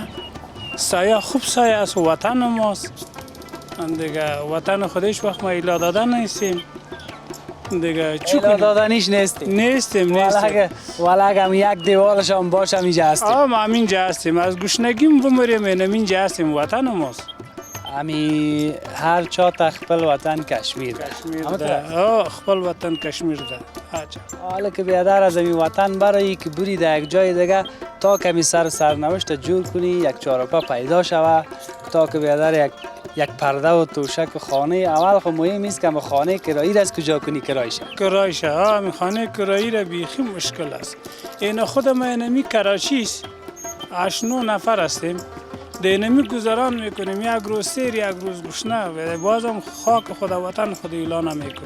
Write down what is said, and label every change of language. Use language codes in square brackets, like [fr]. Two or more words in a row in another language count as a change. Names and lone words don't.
[fa] سایه خوب سایه است، وطن ماست دیگه. وطن خودش وقت ما ایلا دادن نیستیم دیگه. ایلا دادنیش نیستیم. ولی اگه یک دیوالش هم باشه اینجا هستیم. ما همینجا هستیم، از گشنگیم بمریم اینجا هستیم، وطن ماست. [ps] امی هر چا خپل وطن کشمیر ده. خپل وطن کشمیر ده. [fa] حالا که بیادر از این وطن برای که بری در یک جای دیگه تا کمی سرنوشت جور کنی، یک چارپا پیدا شوه، تا که بیادر یک پرده و توشک و خانه اول خب مهم است که خانه کرایی را از کجا کنی کرایشه. همین خانه کرایی را بیخی مشکل است. این خود ما اینمی کراچی است، 8-9 نفر هستیم، دینمی گذران میکنیم، یک روز سیر یک روز گشنه و بازم خاک خود وطن خود اعلان میکنیم.